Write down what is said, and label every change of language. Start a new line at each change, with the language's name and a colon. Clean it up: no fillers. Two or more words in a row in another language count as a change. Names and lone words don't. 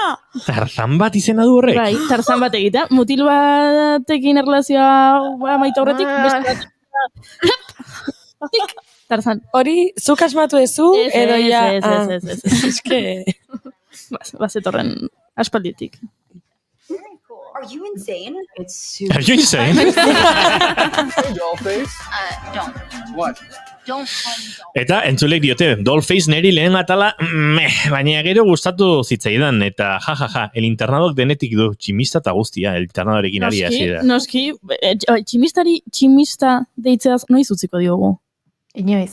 Basque: Tarzan bat izena du horrek? Bai, Tarzan bat egitea. Mutil batekin erlazioa maita aurretik, Tarzan. Hori, zuk asmatu ezu, edo ja... Ez. Eske... Bazetorren aspalditik.
English: Are you insane? It's super... Are you insane? Dollface? Don't. What?
Basque: Eta entzulek diote, Dollface neri lehen atala, baina gero gustatu zitzaidan, eta el internadok denetik du, tximista eta guztia, el internadorekin ari hasi da. Noski, tximista deitzeaz noiz utziko diogu? Inoiz.